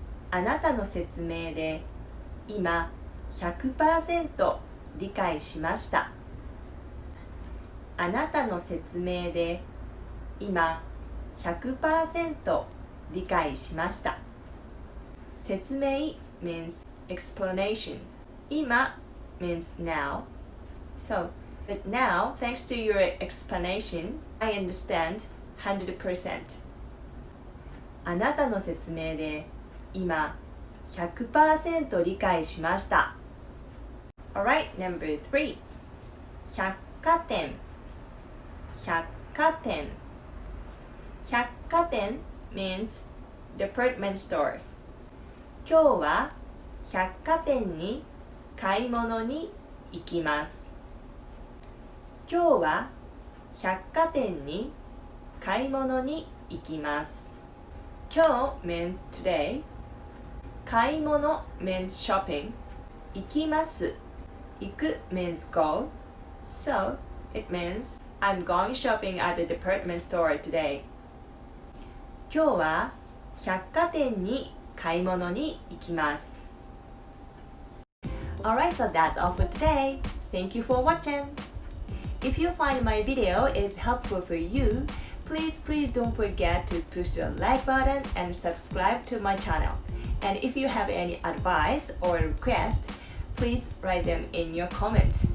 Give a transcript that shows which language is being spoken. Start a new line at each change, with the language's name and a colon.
Japanese: あなたの説明で今 100% 理解しました。あなたの説明で今 100% 理解しました。
English: 説明 means explanation. 今 means now. So, but now, thanks to your explanation, I understand 100%.
Japanese: あなたの説明で今 100% 理解しました。
English: Alright, number 3. 百貨店。
Japanese: 百貨店。
English: 百貨店 means department store.
Japanese: 今日は百貨店に買い物に行きます。今日は百貨店に買い物に行きます。
English: 今日 means today. 買い物 means shopping. 行きます。行く means go. So, it means I'm going shopping at the department store today.
Japanese: 今日は百貨店に買い物に行きます。
English: Alright, so that's all for today. Thank you for watching. If you find my video is helpful for you, please don't forget to push the like button and subscribe to my channel. And if you have any advice or request, please write them in your comments.